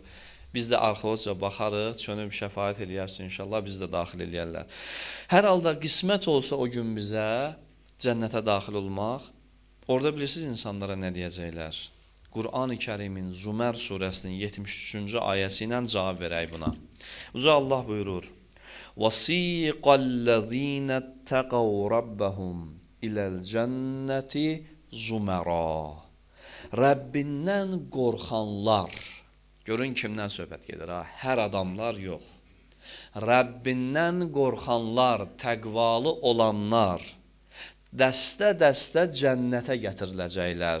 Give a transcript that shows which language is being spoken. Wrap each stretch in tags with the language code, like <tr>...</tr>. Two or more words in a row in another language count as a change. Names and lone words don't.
<az>Biz də arxaca baxarıq, çönüb şəfaət eləyərsin inşallah, biz də daxil eləyərlər. Hər halda qismət olsa o gün bizə cənnətə daxil olmaq, orada bilirsiniz insanlara nə deyəcəklər? Qur'an-ı Kərimin Zümər surəsinin 73-cü ayəsi ilə cavab verək buna. Uca Allah buyurur:</az> <ar>وَسِيقَ الَّذ۪ينَ اتَّقَوْا رَبَّهُمْ إِلَى الْجَنَّةِ زُمَرًا.</ar> <az>Rəbbindən qorxanlar, görün kimdən söhbət gedir ha? Hər adamlar yox. Rəbbindən qorxanlar, təqvalı olanlar dəstə-dəstə cənnətə gətiriləcəklər.</az>